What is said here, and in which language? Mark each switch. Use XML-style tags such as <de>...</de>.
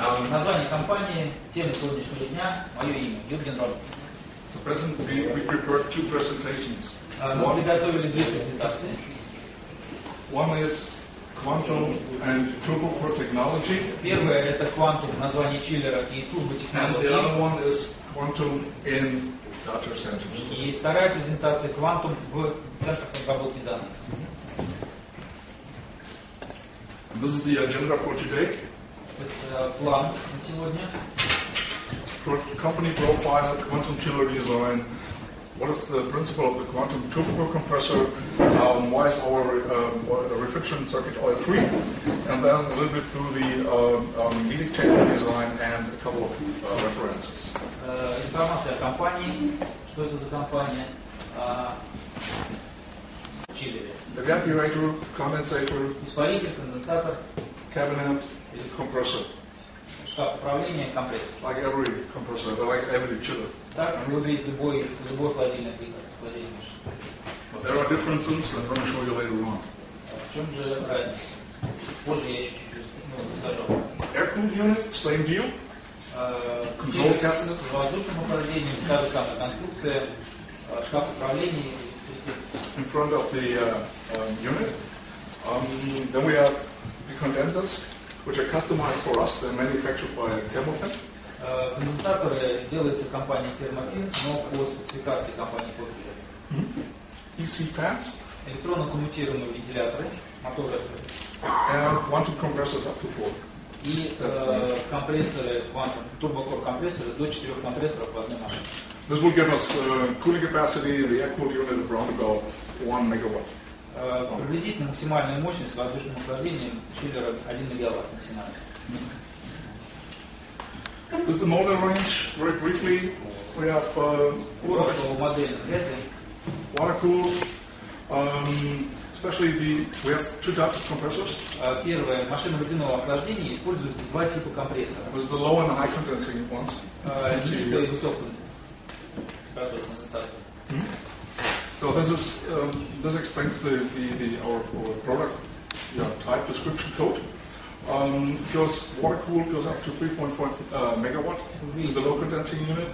<ru>Название компании, тема сегодняшнего дня, мое имя, Юрген Роберт.</ru> <en>We prepared two presentations.</en> <ru>Мы приготовили две презентации.</ru> <en>One is quantum and turbo core technology.</en> <ru>Первая это квантум, название чиллера и</ru> <en>And</en> <ru>турботехнологии.</ru> <en>the other one is quantum in data centers.</en> <ru>И вторая презентация квантум в центрах обработки данных.</ru> <en>This is the agenda for today.</en> <ru>Это план на сегодня.</ru> <en>For company profile, quantum chiller design, what is the principle of the quantum turbo compressor, why is our refrigerant circuit oil-free, and then a little bit through the heat chamber design and a couple of references.</en> <ru>Информация о компании, что это за компания, чиллере.</ru> <en>Evaporator, condensator,</en> <ru>Испаритель, конденсатор,</ru> <en>cabinet, compressor.</en> <ru>штаб управления, компрессор.</ru> <en>Like every compressor, like every chiller.</en> <ru>Так выглядит любой холодильный прибор.</ru> <en>But there are differences, I'm going to show you later on.</en> <ru>В чем же разница? Позже я еще чуть-чуть расскажу.</ru> <en>Air-cooled unit, same deal. Control cabinet.</en> <ru>С воздушным управлением, та же самая конструкция, шкаф управления.</ru> <en>In front of the unit. Then we have the condensers, which are customized for us. They're manufactured by Thermofan.</en> <ru>Конденсаторы делаются компанией Thermofan, но по спецификации компании Fokker.</ru> <en>EC fans.</en> <ru>Электронно-коммутируемые вентиляторы, моторы.</ru> <en>And quantum compressors up to 4.</en> <ru>И компрессоры, турбокор компрессоры до 4 компрессоров в одной машине.</ru> <en>This will give us cooling capacity in the air-cooled unit of around about 1 megawatt.</en> <ru>Приблизительно максимальная мощность воздушным охлаждением чиллера 1 мегаватт максимально.</ru> <en>This is the motor range. Very briefly, we have</en> <ru>Модель</ru> <en>water-cooled, especially we have two types of compressors.</en> <ru>Первое, машина водяного охлаждения, используется два типа компрессора.</ru> <en>This is the low and high condensing ones.</en> <ru>Низкая и высокая температура конденсации.</ru> <en>So this explains our product type description code. Goes water-cooled goes up to 3.4 megawatt in the low condensing unit.</en>